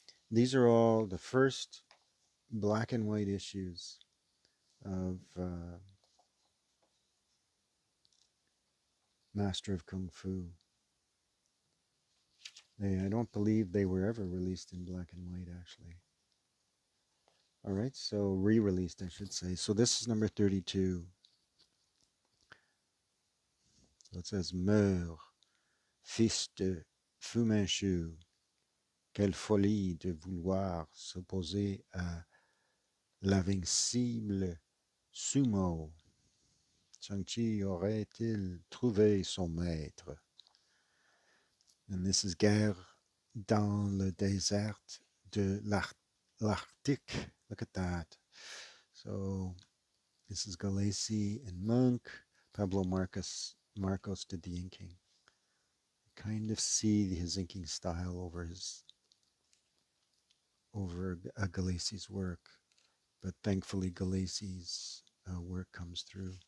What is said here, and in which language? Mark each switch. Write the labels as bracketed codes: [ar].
[en] These are all the first black and white issues of Master of Kung Fu. I don't believe they were ever released in black and white, actually. All right, so re-released, I should say. So this is number 32. So it says, [fr] Meurs, fils de Fu Manchu, quelle folie de vouloir s'opposer à l'invincible Sumo. Shang Chi aurait-il trouvé son maître? [en] And this is [fr] Guerre dans le désert de l'Arctique. [en] Look at that. So this is Gulacy and Monk. Pablo Marcos did the inking. You kind of see his inking style over Gulacy's work, but thankfully Gulacy's work comes through.